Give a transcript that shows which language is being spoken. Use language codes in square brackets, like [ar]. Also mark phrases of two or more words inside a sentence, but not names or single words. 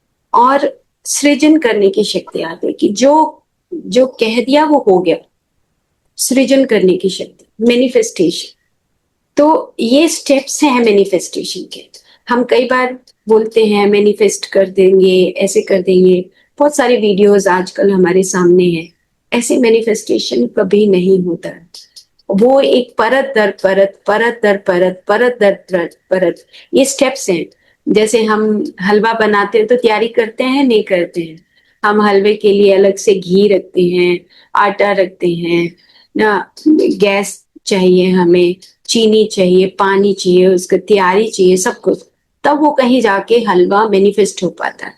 [hi] और सृजन करने की शक्ति आती है, कि जो जो कह दिया वो हो गया, सृजन करने की शक्ति, मैनिफेस्टेशन। तो ये स्टेप्स हैं मैनिफेस्टेशन के। हम कई बार बोलते हैं मैनिफेस्ट कर देंगे, ऐसे कर देंगे, बहुत सारे वीडियोस आजकल हमारे सामने हैं। ऐसे मैनिफेस्टेशन कभी नहीं होता है। वो एक परत दर परत, परत दर परत, परत दर परत, ये स्टेप्स हैं। जैसे हम हलवा बनाते हैं तो तैयारी करते हैं, नहीं करते हैं। हम हलवे के लिए अलग से घी रखते हैं, आटा रखते हैं ना, गैस चाहिए हमें, चीनी चाहिए, पानी चाहिए, उसका तैयारी चाहिए, सब कुछ, तब वो कहीं जाके हलवा मैनिफेस्ट हो पाता है।